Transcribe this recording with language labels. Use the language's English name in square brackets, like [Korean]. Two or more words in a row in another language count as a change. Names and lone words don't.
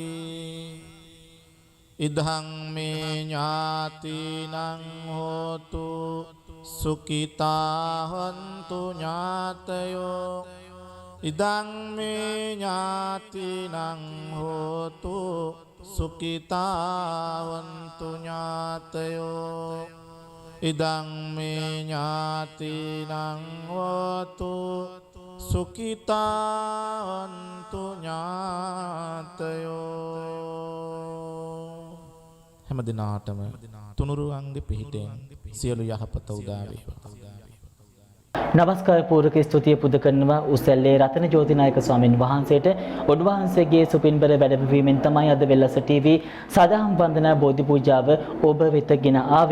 [Pali] ඉදං මේ ඥාතිනං හෝතු සුඛිතා හොන්තු ඥාතයෝ ඉදං මේ ඥාතිනං හෝතු සුඛිතා හොන්තු ඥාතයෝ ඉදං මේ ඥාතිනං හෝතු සුඛිතා හොන්තු ඥාතයෝ [Sinhala] හැම දිනාටම තුනුරුවන්ගේ පිහිටෙන් සියලු යහපත උදා වේවා. නමස්කාර පූර්වක ස්තුතිය පුද කරනවා උසැල්ලේ රතන ජෝතිනායක ස්වාමින් වහන්සේට. උන්වහන්සේගේ සුපින්බර වැඩමවීමෙන් තමයි අද වෙල්ලස ටීවී සදාම් වන්දනා බෝධි පූජාව ඔබ වෙත ගෙන ආවේ.